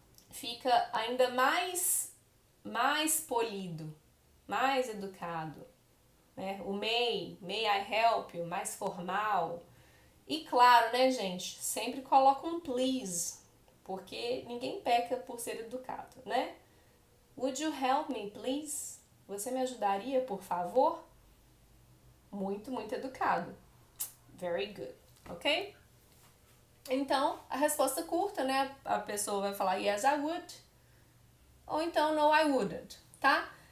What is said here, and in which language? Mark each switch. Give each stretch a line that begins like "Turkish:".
Portuguese: Fica ainda mais polido, mais educado. Né? O
English: may I help you,
Portuguese: mais formal. E claro, né, gente? Sempre coloca um please, porque ninguém peca por ser educado, né?
English: Would you help me, please?
Portuguese: Você me ajudaria, por favor? Muito, muito educado.
English: Very good, ok?
Portuguese: Então, a resposta curta, né? A pessoa vai falar
English: yes, I would.
Portuguese: Ou então
English: no, I wouldn't,
Portuguese: tá?